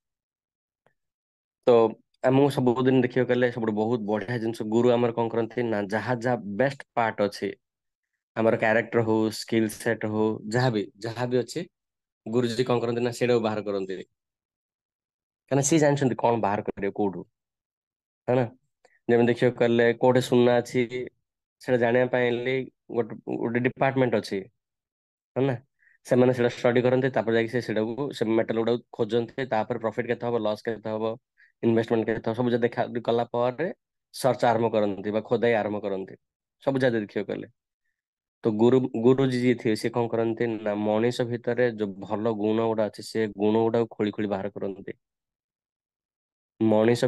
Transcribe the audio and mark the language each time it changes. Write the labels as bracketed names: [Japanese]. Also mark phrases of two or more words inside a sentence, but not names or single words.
[Odia] ତ ଆମକୁ ସବୁଦିନ ଦେଖିବାକୁ ଗଲେ ସବୁଠୁ ବହୁତ ବଢିଆ ଜିନିଷ, ଗୁରୁ ଆମର କଣ କରନ୍ତି ନା ଯାହା ଯାହା [English] best part [Odia] ଅଛି ଆମର, କ୍ୟାରେକ୍ଟର ହଉ, [English] skill set [Odia] ହଉ, ଯାହାବି ଅଛି, ଗୁରୁଜୀ କଣ କରନ୍ତି ନା ସେଇଟାକୁ ବାହାର କରନ୍ତି। କାହିଁକିନା ସିଏ ଜାଣିଛନ୍ତି କଣ ବାହାର କରିବେ କୋଉଠୁ, [Hindi] है ना। [Odia] ଯେମିତି ଦେଖିବାକୁ ଗଲେ କୋଉଠି ସୁନା ଅଛି ସେଟା ଜାଣିବା ପାଇଁ ହେଲେ ଗୋଟେ ଗୋଟେ ଡିପାର୍ଟମେଣ୍ଟ ଅଛି, [Hindi] है ना। [Odia] ସେମାନେ ସେଟା ଷ୍ଟଡି କରନ୍ତି, ତାପରେ ଯାଇକି ସେଟାକୁ ସେ ମେଟାଲ ଗୁଡାକୁ ଖୋଜନ୍ତି, ତାପରେ ପ୍ରଫିଟ କେତେ ହବ, ଲସ୍ କେତେ ହବ, ଇନଭେଷ୍ଟମେଣ୍ଟ କେତେ ହବ, ସବୁ ଯାକ ଦେଖା କଲା ପରେ ସର୍ଚ୍ଚ ଆରମ୍ଭ କରନ୍ତି ବା ଖୋଦାଇ ଆରମ୍ଭ କରନ୍ତି, ସବୁ ଯାକ ଦେଖିବାକୁ ଗଲେ। ତ ଗୁରୁଜୀ ଯିଏ ଥିବେ ସିଏ କଣ କରନ୍ତି ନା ମଣିଷ ଭିତରେ ଯୋଉ ଭଲ ଗୁଣ ଗୁଡା ଅଛି, ସେ ଗୁଣ ଗୁଡାକୁ ଖୋଳି ଖୋଳି ବାହାର କରନ୍ତି।